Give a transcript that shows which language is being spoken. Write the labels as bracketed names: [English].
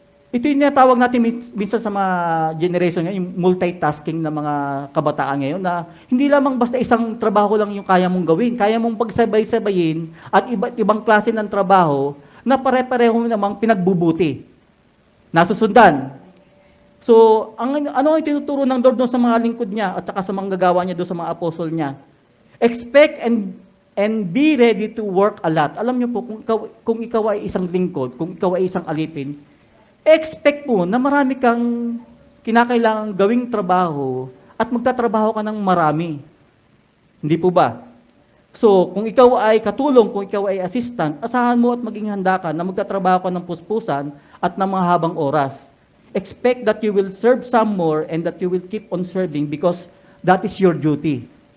[Filipino] Ito yung natawag natin minsan sa mga generation ngayon, yung multitasking na mga kabataan ngayon, na hindi lamang basta isang trabaho lang yung kaya mong gawin. Kaya mong pagsabay-sabayin at iba't ibang klase ng trabaho na pare-pareho namang pinagbubuti. Nasusundan. So, ano ang tinuturo ng Lord doon sa mga lingkod niya at saka sa mga gagawa niya doon sa mga apostol niya? [English] Expect and be ready to work a lot. [Filipino] Alam niyo po, kung ikaw ay isang lingkod, kung ikaw ay isang alipin, expect mo na marami kang kinakailangang gawing trabaho at magtatrabaho ka ng marami. Hindi po ba? So, kung ikaw ay katulong, kung ikaw ay assistant, asahan mo at maging handa ka na magtatrabaho ka ng puspusan at ng mga habang oras. [English] Expect that you will serve some more and that you will keep on serving because that is your duty.